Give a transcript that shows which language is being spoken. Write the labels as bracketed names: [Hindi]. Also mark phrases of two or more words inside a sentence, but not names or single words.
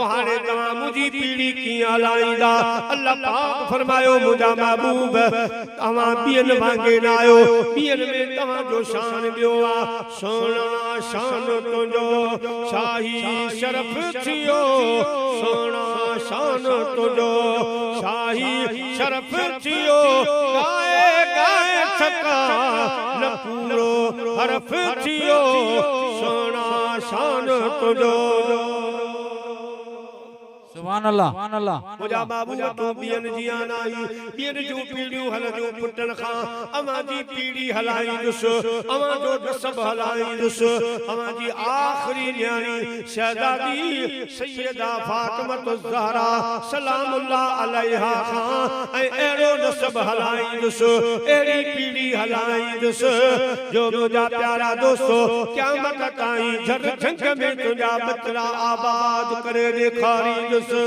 [Sindhi] हाणे तव्हां मुंहिंजी पीढ़ी कीअं हलाईंदा अल्लाह पाक फरमायो मुंहिंजा महबूब अवां बियन वांगे न आयो बियन में तव्हां जो शान ॿियो आहे सोना शान तुंहिंजो शाही शरफ थियो सोना शान तुंहिंजो शाही शरफ थियो गाए गाए थका न पूरो हरफ थियो सोना शान तुंहिंजो [Arabic] سبحان الله [Sindhi] मुझा बाबू तू बियन जिया नाई बियन जो पीढ़ियूं हलंदियूं पुटन खां अवां जी पीढ़ी हलाईंदुसि अवां जो नसब हलाईंदुसि अवां जी आखिरी न्याणी शहजादी सैयदा फातिमा ज़हरा [Arabic] سلام الله عليها [Sindhi] खां ऐं अहिड़ो नसब हलाईंदुसि अहिड़ी पीढ़ी हलाईंदुसि जो मुंहिंजा प्यारा दोस्तो क़यामत ताईं झट झंग में तुंहिंजा बचड़ा आबाद करे ॾेखारींदुसि